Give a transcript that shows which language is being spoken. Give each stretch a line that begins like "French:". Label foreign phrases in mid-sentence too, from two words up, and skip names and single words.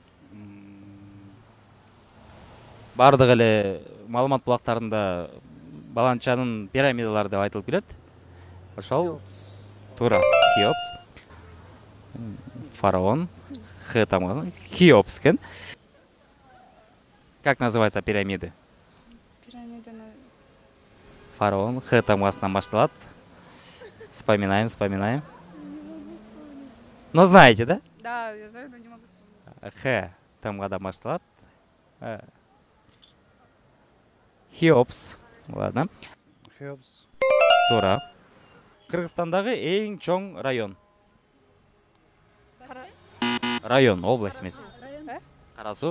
Kyrgyz: Бардык эле маалымат булактарында Баланчанын пирамидалары деп айтылып келет. Ошол туура. Хеопс. Фараон. Х тамганы. Хеопс экен.
Russian: Как называется пирамиды?
Kyrgyz: Пирамиданы. Фараон. Х тамгасынан башталат. Вспоминаем.
Russian: Но знаете, да? Да, я знаю, но не могу.
Kyrgyz: Х тамгадан башталат. Хеопс. Ладно. Хеопс. Туура. Кыргызстандагы эң чоң район. Район, область эмес. Кара Суу.